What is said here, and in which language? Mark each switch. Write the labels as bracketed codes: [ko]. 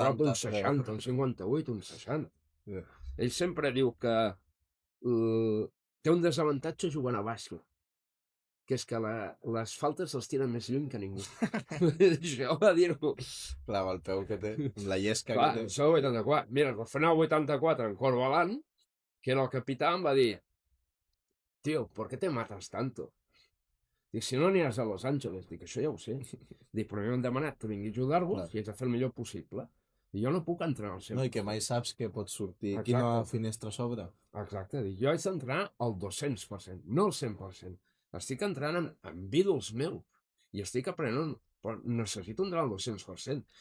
[ca] Prop d'un 60, un 58, un 60. Ell sempre diu que té un desavantatge jugant a bàsquet, que és que les faltes els tiren més lluny que ningú. Això va dir-ho. Clar, el peu que té, amb la llesca Clar, que té. això 84. Mira, al final 84, en Corbalan, que era el capità, em va dir, tio, [es] ¿por qué te matas tanto? [ca] Dic, si no aniràs a Los Angeles. Dic, això ja ho sé. Dic, però m'han demanat que vingui a ajudar-vos i haig de fer el millor possible. I jo no puc entrenar al 100%. No, i que mai saps que pot sortir. Quina finestra s'obre. Exacte. Dic, jo haig d'entrenar al 200%, no al 100%. Estic entrenant amb ídols meus i estic aprenent, però necessito entrenar al 200%.